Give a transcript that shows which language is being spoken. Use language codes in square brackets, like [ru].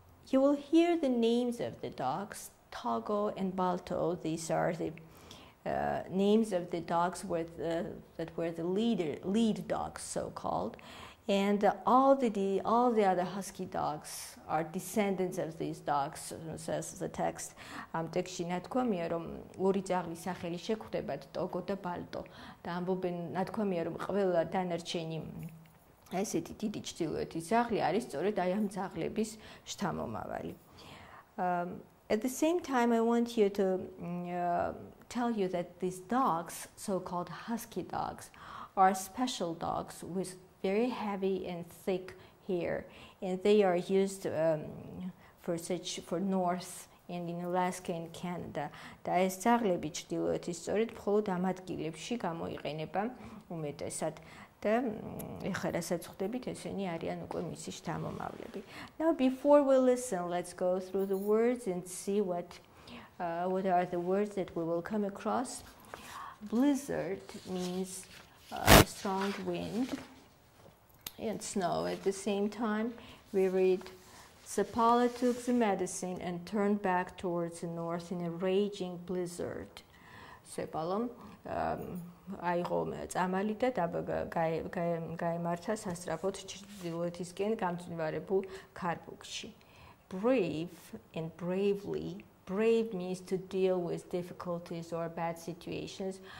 [en] You will hear the names of the dogs. Togo and Balto, these are the names of the dogs that were the lead dogs, so called, and all the other husky dogs are descendants of these dogs, says the text. [ka] Am ტექსტში ნათქვამია, რომ ორი ძაღლის სახელი შეგვხვდებათ, ტოგო და ბალტო. და ამბობენ, ნათქვამია, რომ ყველა დანარჩენი ესეთი დიდი ჩრდილოეთის ძაღლი არის სწორედ აი ამ ძაღლების შთამომავალი. [en] At the same time, I want you to tell you that these dogs, so-called husky dogs, are special dogs with very heavy and thick hair, and they are used for North and in Alaska and Canada. [ka] და ეს ძაღლები ჩრდილოეთის სწორედ მხოლოდ ამ ადგილებში გამოიყენება უმეტესად. და ეხლა რასაც ხვდებით, ესენი არიან უკვე მისი შთამომავლები. [en] Now before we listen, let's go through the words and see what are the words that we will come across. Blizzard means strong wind and snow. At the same time, we read Sapala took the medicine and turned back towards the north in a raging blizzard. [ka] Sapala აიღო წამალი და გაემართა სასწრაფოდ ჩრდილოეთისკენ გამძნივარებულ ქარბუქში. [en] Brave and bravely. Brave means to deal with difficulties or bad situations.